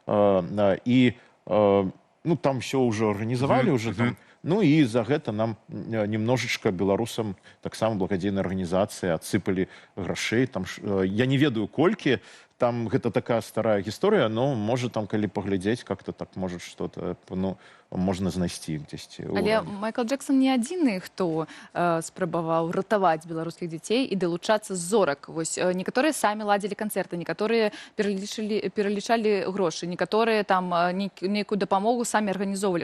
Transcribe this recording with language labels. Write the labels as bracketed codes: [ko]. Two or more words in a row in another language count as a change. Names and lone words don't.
[be] І там все ўжо арганізавалі, уже там. Ну і за гэта нам немножечко беларусам таксама благадзейнай арганізацыі адсыпалі грашэй. Я не ведаю колькі, там гэта такая старая гісторыя, но можа там калі паглядзець, [ru] как-то так [be] можа что-то можна знайсці дзесьці. Але Майкл Джексон не адзіны, хто спрабаваў ратаваць беларускіх дзяцей і далучацца з зорак. Вось некаторыя самі ладзілі канцэрты, некаторыя пералічалі грошы, некаторыя там нейкую дапамогу самі арганізоўвалі.